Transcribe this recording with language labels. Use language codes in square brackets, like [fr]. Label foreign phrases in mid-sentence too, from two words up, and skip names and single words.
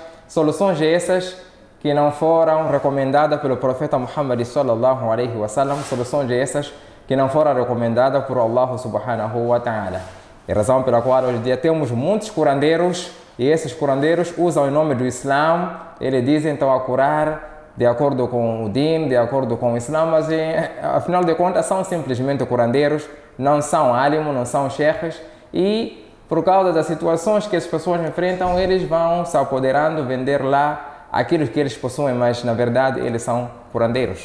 [pt] Soluções essas que não foram recomendadas pelo profeta Muhammad [ar] صلى الله عليه وسلم, [pt] soluções essas que não foram recomendadas por Allah [ar] سبحانه وتعالى. [pt] É a razão pela qual hoje em dia temos muitos curandeiros e esses curandeiros usam o nome do Islã, eles dizem então a curar de acordo com o Din, de acordo com o Islã, mas afinal de contas são simplesmente curandeiros, não são alimos, não são sheikhs e por causa das situações que as pessoas enfrentam, eles vão se apoderando, vender lá aquilo que eles possuem, mas na verdade eles são curandeiros.